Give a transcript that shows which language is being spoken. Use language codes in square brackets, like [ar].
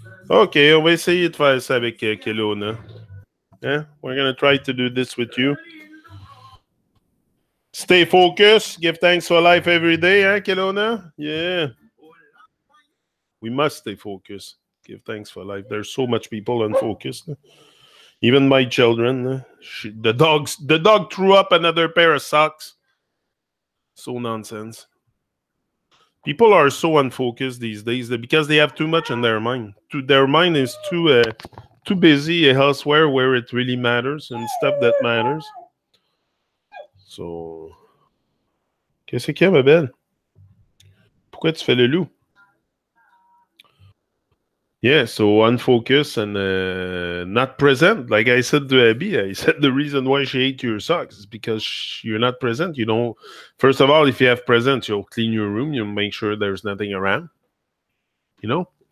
[fr] Okay, on va essayer de faire ça avec Kelowna. [en] Yeah, we're gonna try to do this with you. Stay focused. Give thanks for life every day, huh, Kelowna? Yeah. We must stay focused. Give thanks for life. There's so much people unfocused. Even my children. The dog threw up another pair of socks. So nonsense. People are so unfocused these days because they have too much in their mind. Their mind is too busy elsewhere where it really matters and stuff that matters. [fr] So, qu'est-ce qu'il y a, ma belle? Pourquoi tu fais le loup? [en] Yeah, so unfocused and not present. Like I said to Abby, I said the reason why she ate your socks is because you're not present. You don't. First of all, if you have presence, you'll clean your room. You'll make sure there's nothing around. you know.